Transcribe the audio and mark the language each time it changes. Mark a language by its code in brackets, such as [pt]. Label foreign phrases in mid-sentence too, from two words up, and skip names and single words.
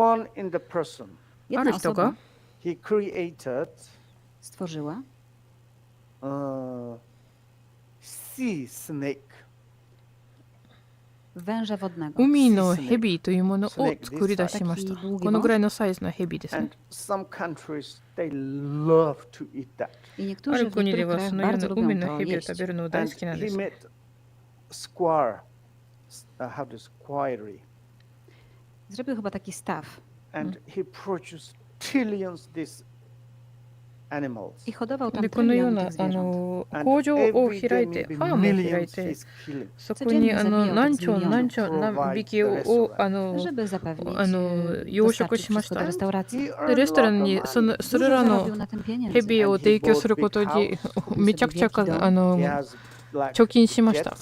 [ja] ある人が海のヘビというものを作り出しました。このぐらいのサイズのヘビですね。ある国ではそのような海のヘビを食べるのが大好きなんです。 [pl] Zrobił chyba taki staw. I hodował tam [ja] このような工場を開いて、ファームを開いて、そこに何匹を養殖しました。でレストランにそれらのヘビを提供することにめちゃくちゃ貯金しました。